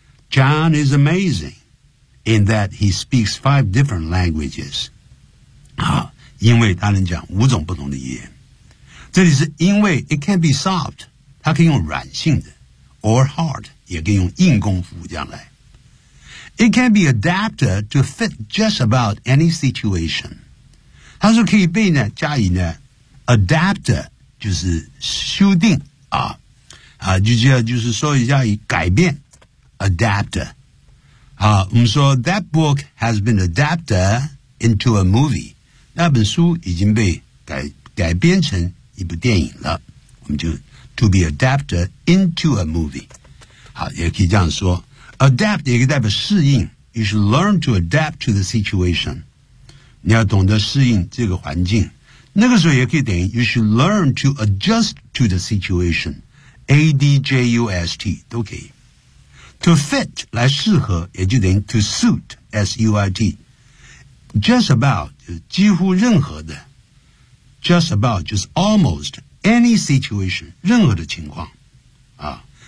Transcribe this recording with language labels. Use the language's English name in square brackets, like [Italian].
[English] John is amazing in that he speaks 5 different languages. [Chinese] 好，因为他能讲五种不同的语言。这里是因为 [English] it can be soft， [Chinese] 他可以用软性的 [English] or hard， [Chinese] 也可以用硬功夫这样来。 [English] It can be adapted to fit just about any situation. [Chinese] 他说可以被呢加以呢 adapted 就是修订啊啊，就是说加以改变。Adapter. 好，我们说 [English] that book has been adapted into a movie. [Chinese] 那本书已经被改编成一部电影了。我们就 [English] to be adapted into a movie. [Chinese] 好，也可以这样说。 Adapt 也可以代表适应。 [English] You should learn to adapt to the situation. [Chinese] 你要懂得适应这个环境。那个时候也可以等于 [English] you should learn to adjust to the situation. [Chinese] A-D-J-U-S-T 都可以。To fit 来适合，也就等于 to suit S U I T. Just about 就是几乎任何的 ，just about 就是 [English] almost any situation [Chinese] 任何的情况啊。